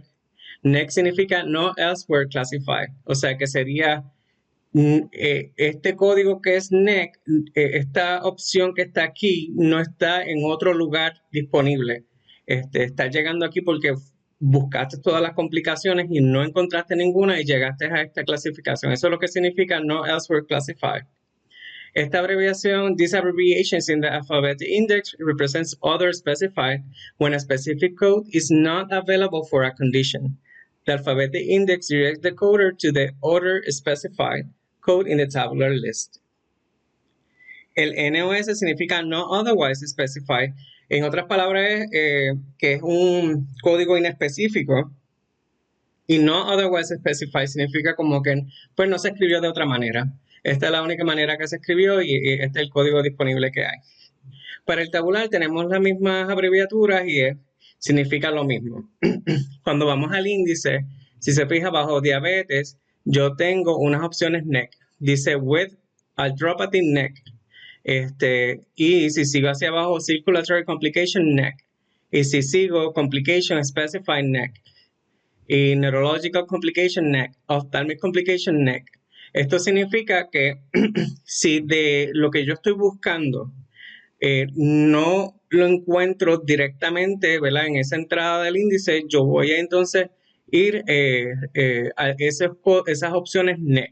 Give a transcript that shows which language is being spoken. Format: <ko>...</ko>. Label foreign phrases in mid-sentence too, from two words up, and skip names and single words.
<en>NEC significa No Elsewhere Classified,</en> <es>o sea que sería este código que es NEC, esta opción que está aquí no está en otro lugar disponible. Está llegando aquí porque buscaste todas las complicaciones y no encontraste ninguna y llegaste a esta clasificación. Eso es lo que significa</es> <en>No Elsewhere Classified.</en> <es>Esta abreviación,</es> <en>these abbreviations in the alphabetic index represents other specified when a specific code is not available for a condition. The alphabetic index directs the coder to the other specified code in the tabular list. El NOS significa no otherwise specified.</en> <es>En otras palabras, que es un código inespecífico. Y</es> <en>no otherwise specified</en> <es>significa como que pues no se escribió de otra manera. Esta es la única manera que se escribió y este es el código disponible que hay. Para el tabular tenemos las mismas abreviaturas y significa lo mismo. Cuando vamos al índice, si se fija bajo diabetes, yo tengo unas opciones NEC.</es> <en>Dice with arthropathy NEC.</en> <es>Y si sigo hacia abajo,</es> <en>circulatory complication NEC.</en> <es>Y si sigo</es> <en>complication specified NEC. Y neurological complication NEC, ophthalmic complication NEC.</en> <es>Esto significa que si de lo que yo estoy buscando no lo encuentro directamente, ¿verdad? En esa entrada del índice, yo voy a entonces ir a esas opciones NEC.</es>